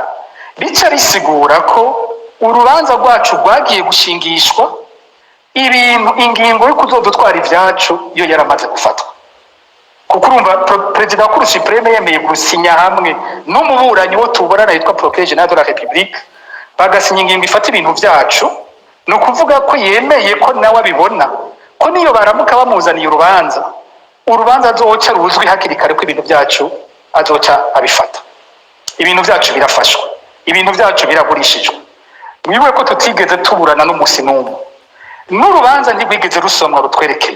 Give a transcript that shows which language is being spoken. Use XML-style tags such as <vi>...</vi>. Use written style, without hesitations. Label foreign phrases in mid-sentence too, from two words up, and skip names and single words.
<rn>Bica bisigura ko urubanza rwacu rwagiye gushingishwa, ibintu ingingo yo kuzodutwara ivyacu iyo yaramaze gufatwa. Kuko urumva perezida wa Cour supreme yemeye gusinya hamwe n'umuburanyi wo tuburana yitwa Procureur General de la République, bagasinya ingingo ifata ibintu vyacu, ni ukuvuga ko yemeye ko nawe abibona ko niyo baramuka bamuzaniye urubanza azoca ruzwi hakiri kare ko ibintu byacu azoca abifata, ibintu byacu birafashwa, ibintu byacu biragurishijwe. Mwibuke ko tutigeze tuburana n'umunsi n'umwe, n'urubanza ntirwigeze rusomwa rutwerekeye.</rn>